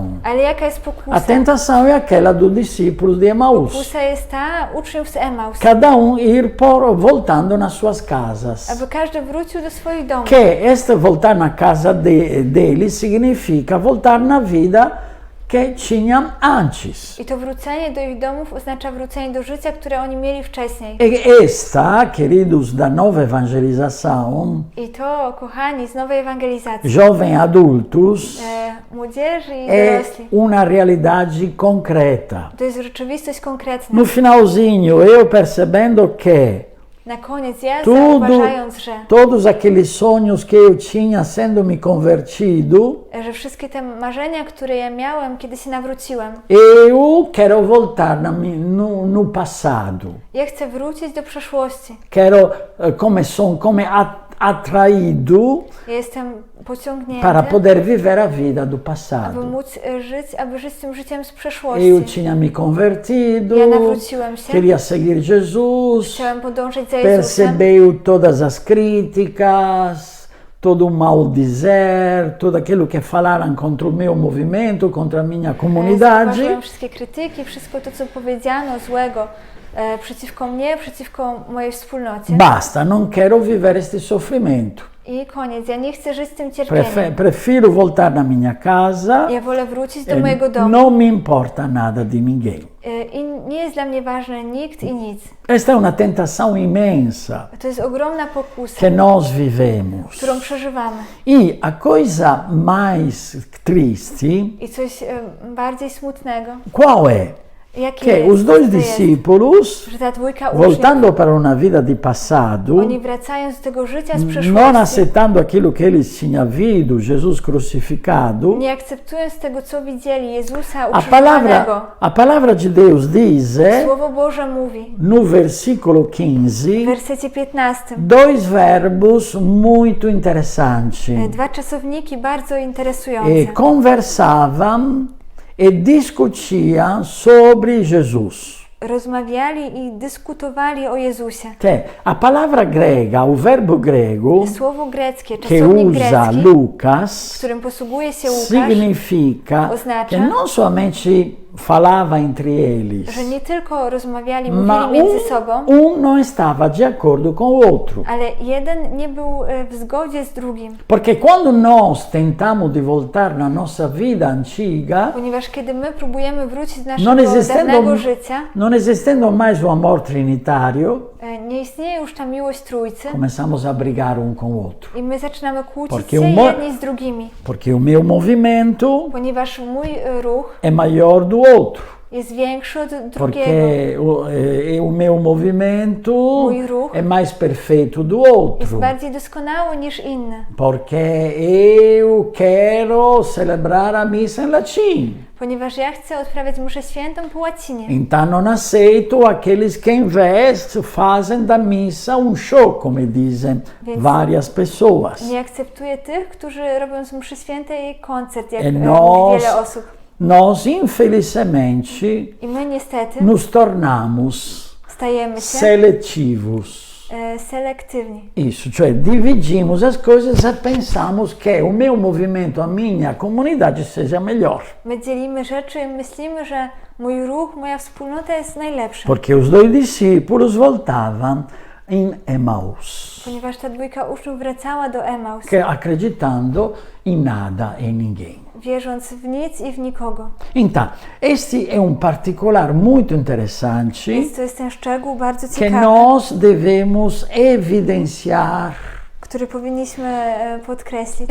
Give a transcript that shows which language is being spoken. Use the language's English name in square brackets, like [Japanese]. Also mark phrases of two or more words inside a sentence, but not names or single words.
[Polish] Ale jaka jest [Portuguese] A [Polish] pokusa? [Portuguese] tentação é aquela dos discípulos de Emaús. [Polish] Pokusa jest ta uczniów z Emaus, [Portuguese] Cada ir voltando nas suas casas. [Polish] aby każdy wrócił do swoich domów. [Portuguese] Que este voltar na casa deles significa voltar na vida que tinham antes. [Polish] I to wrócenie do ich domów oznacza wrócenie do życia, które oni mieli wcześniej. [Portuguese] E esta, queridos da nova evangelização, [Polish] I to, kochani, z nowej ewangelizacji, [Portuguese] jovem adultos, [Polish] młodzieży i [Portuguese] è [Polish] dorośli. [Portuguese] una realidade concreta. [Polish] To jest rzeczywistość konkretna. [Portuguese] No finalzinho, eu percebendo que [Polish] Na koniec ja [Portuguese] tudo, [Polish] zauważając, [Portuguese] todos aqueles sonhos que eu tinha sendo me convertido, [Polish] że wszystkie te marzenia, które ja miałem, kiedy się nawróciłem, [Portuguese] eu quero voltar no passado. [Polish] ja chcę wrócić do przeszłości. [Portuguese] Quero, come atraído [Polish] Ja jestem pociągnięty, [Portuguese] para poder viver a vida do [Polish] aby [Portuguese] passado. [Polish] móc żyć tym życiem z [Portuguese] Eu [Polish] przeszłości. [Portuguese] tinha me convertido, [Polish] Ja nawróciłem się, [Portuguese] queria seguir Jesus, [Polish] chciałem podążać za Jezusem. [Portuguese] percebeu todas as críticas, todo o mal dizer, tudo aquilo que falaram contra o meu movimento, contra a minha comunidade. [Polish] Zauważyłem wszystkie krytyki, wszystko to, co powiedziano złego przeciwko mnie, przeciwko mojej wspólnocie. [Portuguese] Basta, non quero viver este sofrimento. [Polish] I koniec, ja nie chcę żyć tym cierpieniem. [Portuguese] Prefiro voltar na minha casa. [Polish] Ja wolę wrócić do mojego domu. [Italian] Non mi importa [Portuguese] nada de ninguém. [Polish] I nie jest dla mnie ważny nikt i nic. [Portuguese] Esta é uma tentação imensa [Polish] To jest ogromna pokusa, [Portuguese] que nós vivemos. [Polish] którą przeżywamy. [Portuguese] E a coisa mais triste, [Polish] I coś bardziej smutnego. [Portuguese] qual é? [Polish] Jakie [Portuguese] Que [Polish] jest? [Portuguese] os dois [Polish] Co to jest? [Portuguese] discípulos, [Polish] Że ta dwójka uczniów, [Portuguese] voltando para uma vida de passado, [Polish] oni wracając do tego życia z [Portuguese] non [Polish] przeszłości, [Portuguese] aceitando aquilo que eles tinham visto, Jesus crucificado, [Polish] nie akceptując tego, co widzieli, Jezusa [Portuguese] a [Polish] ukrzyżowanego, [Portuguese] palavra de Deus diz, [Polish] Słowo Boże mówi [Portuguese] no versículo 15, [Polish] w wersecie 15, [Portuguese] dois verbos muito interessantes. [Polish] dwa czasowniki bardzo interesujące. [Portuguese] Conversavam e discutiam sobre Jesus. [Polish] Rozmawiali i dyskutowali o Jezusie. [Portuguese] A palavra grega, o verbo grego, [Polish] Słowo greckie, [Portuguese] que [Polish] czasownik [Portuguese] usa [Polish] grecki, [Portuguese] Lucas, [Polish] którym posługuje się Łukasz, [Portuguese] significa [Polish] oznacza, [Portuguese] que não somente falava entre eles, [Polish] że nie tylko rozmawiali, [Portuguese] mas [Polish] mówili między sobą, [Portuguese] não estava de acordo com o outro. [Polish] ale jeden nie był w zgodzie z drugim. [Portuguese] Porque quando nós tentamos de voltar na nossa vida antiga, [Polish] Ponieważ kiedy my próbujemy wrócić do [Portuguese] non [Polish] naszego dawnego [Portuguese] existendo, [Polish] życia, [Portuguese] non existendo mais o amor trinitário, [Polish] nie istnieje już ta miłość Trójcy [Portuguese] começamos a brigar um com o outro. [Polish] i my zaczynamy kłócić [Portuguese] Porque [Polish] się [Portuguese] o [Polish] jedni z drugimi. [Portuguese] Porque o meu movimento [Polish] Ponieważ mój ruch [Portuguese] é maior do outro. [Polish] jest większy od drugiego. [Portuguese] Porque o meu movimento [Polish] Mój ruch [Portuguese] é mais perfeito do [Polish] jest [Portuguese] outro. [Polish] bardziej doskonały niż inny. [Portuguese] Porque eu quero celebrar a missa em latim. [Polish] Ponieważ ja chcę odprawiać mszę świętą po łacinie. [Portuguese] Então não aceito aqueles que em vez fazem da missa show, como dizem várias pessoas. [Polish] Nie akceptuję tych, którzy robią z mszy świętej koncert, jak [Portuguese] nós, [Polish] wiele osób. [Portuguese] Nós, infelizmente, [Polish] I my niestety [Portuguese] nos tornamos [Polish] stajemy się [Portuguese] seletivos. [Polish] selektywni. [Portuguese] Isso, cioè dividimos as coisas e pensamos que o meu movimento, a minha comunidade seja melhor. [Polish] My dzielimy rzeczy i myślimy, że mój ruch, moja wspólnota jest najlepsza. [Portuguese] Porque os dois discípulos voltavam em Emaús, [Polish] Ponieważ ta dwójka uczniów wracała do Emaus, [Portuguese] acreditando em nada e ninguém. [Polish] wierząc w nic i w nikogo. [Portuguese] Então, este é particular muito interessante [Polish] Więc to jest ten szczegół bardzo [Portuguese] que [Polish] ciekawy, [Portuguese] nós devemos evidenciar. [Polish] który powinniśmy podkreślić.